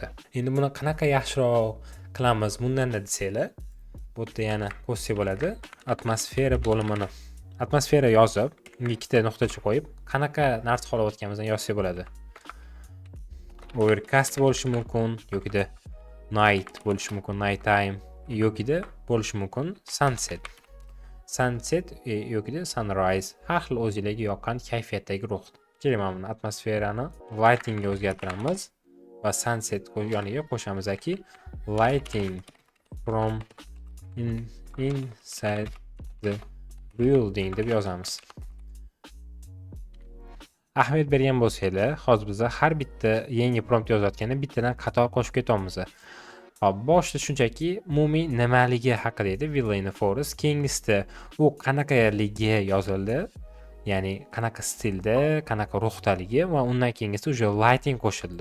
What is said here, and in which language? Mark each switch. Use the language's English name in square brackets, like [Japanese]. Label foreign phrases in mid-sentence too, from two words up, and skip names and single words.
[Uzbek] Endi buni qanaqa yaxshiroq qilamiz bundan desanglar, bu yerda yana qo'shsak bo'ladi. Atmosfera bo'limini atmosfera yozib, unga ikkita nuqtacha qo'yib, qanaqa narsa xohlayotganimizni yozsak bo'ladi. Overcast bo'lishi mumkin, yoki night bo'lishi mumkin, [English] night time, [Uzbek] yoki bo'lishi mumkin sunset yoki sunrise. Har xil o'zingizga yoqqan kayfiyatdagi ruh. Keling, mana buni atmosferani lighting ga o'zgartiramiz va sunset yoniga qo'shamizki [English] lighting from inside the building [Uzbek] deb yozamiz. Ahamiyat bergan bo'lsanglar, hozir biz har bitta yangi prompt yozayotganda bittadan qator qo'shib ketamiz. Hop, boshida shunchaki umumiy nimaligi haqida edi, [English] Villa in the Forest. [Uzbek] Keyingisida u qanaqaligi yozildi. ya'ni qanaqa stilda, qanaqa ruhdaligi va undan keyingisi уже lighting qo'shildi.